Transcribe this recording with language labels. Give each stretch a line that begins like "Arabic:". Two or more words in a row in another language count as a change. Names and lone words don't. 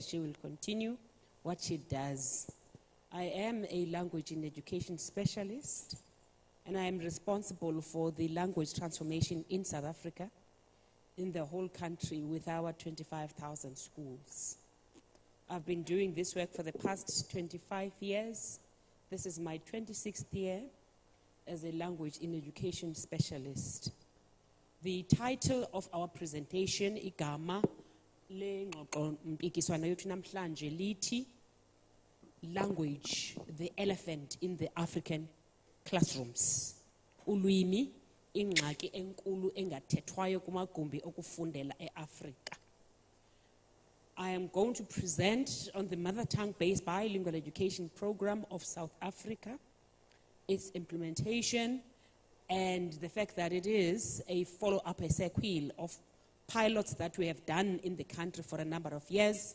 English: She will continue what she does. I am a language and education specialist, and I am responsible for the language transformation in South Africa, in the whole country, with our 25,000 schools. I've been doing this work for the past 25 years. This is my 26th year as a language in education specialist. The title of our presentation,
Xhosa: igama lengxoxo mpikiswano yethu namhlanje lithi Language, the elephant in the African classrooms. Ulwimi, ingxaki enkulu engathethwayo kumagumbi okufundela eAfrika.
English: I am going to present on the mother tongue-based bilingual education program of South Africa, its implementation, and the fact that it is a follow-up, a sequel of pilots that we have done in the country for a number of years.